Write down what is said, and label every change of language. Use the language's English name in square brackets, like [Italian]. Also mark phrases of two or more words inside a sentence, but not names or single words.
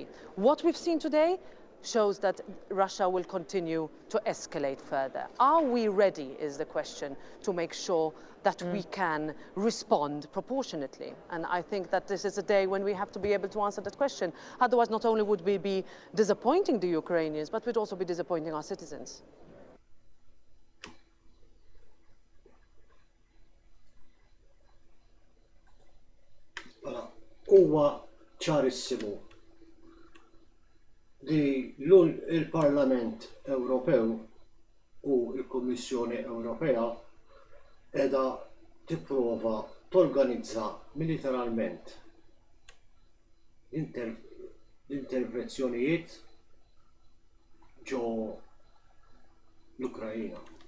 [English] What we've seen today shows that Russia will continue to escalate further. Are we ready, is the question, to make sure that we can respond proportionately? And I think that this is a day when we have to be able to answer that question. Otherwise, not only would we be disappointing the Ukrainians, but we'd also be disappointing our citizens. [Maltese] Huwa ċarissimu li il-Parlament Ewropew u l-Kummissjoni Ewropea qiegħda tipprova torganizza militarment l-intervenzjonijiet ġo l-Ukraina.